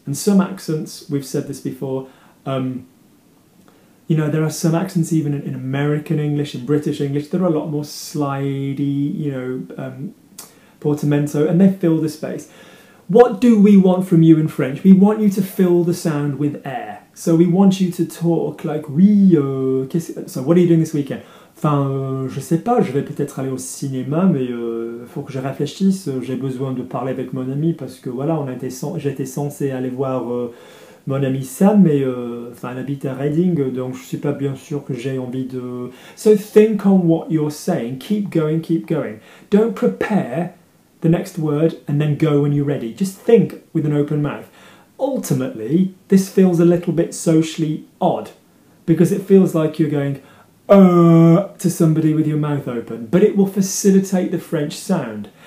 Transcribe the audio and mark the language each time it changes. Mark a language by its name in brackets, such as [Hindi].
[English] And some accents, we've said this before, you know, there are some accents even in American English and British English that are a lot more slidey, you know, portamento, and they fill the space. What do we want from you in French? We want you to fill the sound with air. So we want you to talk like, oui, so what are you doing this weekend? [French] Enfin, je sais pas, je vais peut-être aller au cinéma, mais faut que je réfléchisse, j'ai besoin de parler avec mon ami parce que voilà, j'étais censé aller voir mon ami Sam, mais enfin, il habite à Reading, donc je suis pas bien sûr que j'ai envie de... [English] So think on what you're saying, keep going, keep going. Don't prepare the next word and then go when you're ready. Just think with an open mouth. Ultimately, this feels a little bit socially odd because it feels like you're going to somebody with your mouth open, but it will facilitate the French sound.